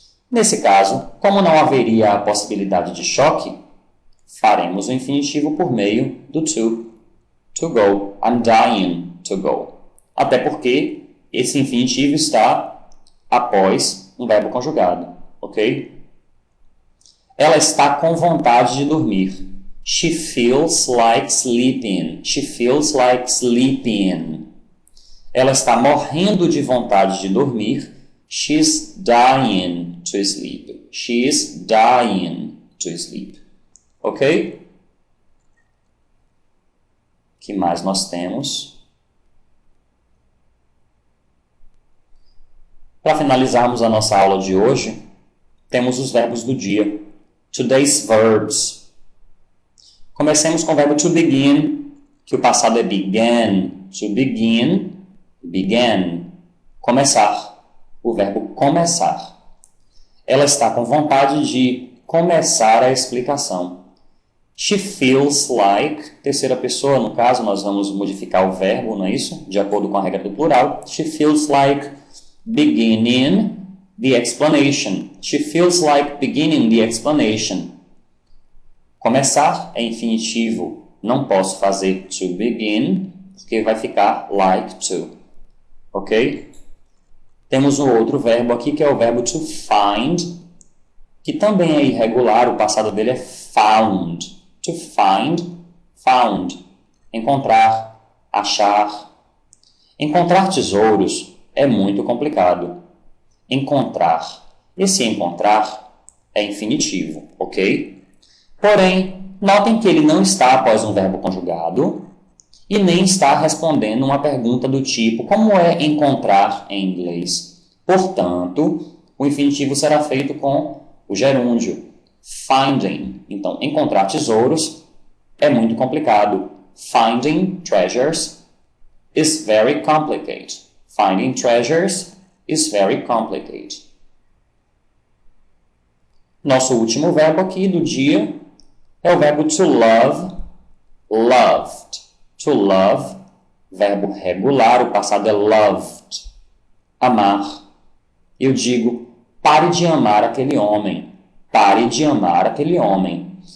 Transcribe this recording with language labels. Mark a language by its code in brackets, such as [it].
[pt] Nesse caso, como não haveria a possibilidade de choque, faremos o infinitivo por meio do to. To go. [en] I'm dying to go. [pt] Até porque esse infinitivo está após um verbo conjugado. Ok? Ela está com vontade de dormir. [en] She feels like sleeping. She feels like sleeping. [pt] Ela está morrendo de vontade de dormir. [en] She's dying to sleep. She's dying to sleep. Ok? [pt] O que mais nós temos? Para finalizarmos a nossa aula de hoje, temos os verbos do dia. [en] Today's verbs. [pt] Comecemos com o verbo to begin, que o passado é began. To begin, began. Começar. O verbo começar. Ela está com vontade de começar a explicação. [en] She feels like, [pt] terceira pessoa, no caso, nós vamos modificar o verbo, não é isso? De acordo com a regra do plural. [en] She feels like beginning the explanation. She feels like beginning the explanation. [pt] Começar é infinitivo. Não posso fazer to begin, porque vai ficar like to. Ok? Temos um outro verbo aqui, que é o verbo to find, que também é irregular. O passado dele é found. To find, found. Encontrar, achar. Encontrar tesouros é muito complicado. Encontrar. Esse encontrar é infinitivo, ok? Porém, notem que ele não está após um verbo conjugado e nem está respondendo uma pergunta do tipo como é encontrar em inglês. Portanto, o infinitivo será feito com o gerúndio, finding. Então, encontrar tesouros é muito complicado. [en] Finding treasures is very complicated. Finding treasures is very complicated. [pt] Nosso último verbo aqui do dia é o verbo to love, loved. To love, verbo regular, o passado é loved. Amar. Eu digo, pare de amar aquele homem. Pare de amar aquele homem.